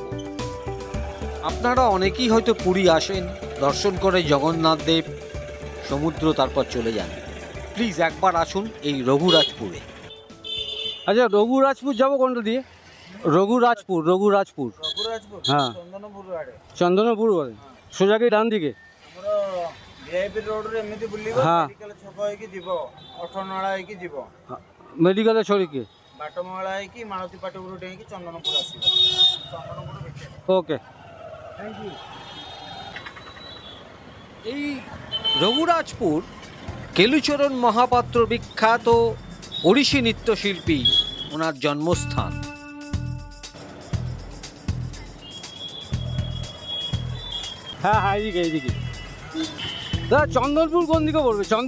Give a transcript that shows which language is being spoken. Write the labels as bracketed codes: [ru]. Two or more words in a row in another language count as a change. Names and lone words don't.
[bn] আপনারা অনেকেই হয়তো পুরী আসেন, দর্শন করে জগন্নাথ দেব, সমুদ্র, তারপর চলে যান। প্লিজ একবার আসুন এই রঘুরাজপুরে। আচ্ছা রঘুরাজপুর যাবো কোনটা দিয়ে? রঘুরাজপুর হ্যাঁ চন্দনপুর বলে সোজা কি ডান দিকে? [or] ভিআইপি ରୋଡରେ ଏମିତି ବୁଲିବ, ମେଡିକାଲ ଛକ ହେଇକି ଯିବ, ଅଠନଳା ହେଇକି ଯିବ, ମେଡିକାଲ ଛড়ିକି ବାଟମଙ୍ଗଳା ହେଇକି ମାଳତୀ ପାଟପୁର ଡେଇଁକି ଚନ୍ଦନପୁର ଆସିବ। ଚନ୍ଦନପୁର ଭିତରେ। [en] OK thank you. [bn] এই রঘুরাজপুর কেলুচরণ মহাপাত্র বিখ্যাত ওড়িশি নৃত্যশিল্পী, ওনার জন্মস্থান। হ্যাঁ এইদিকে দাদা চন্দনপুর কোন দিকে পড়বে?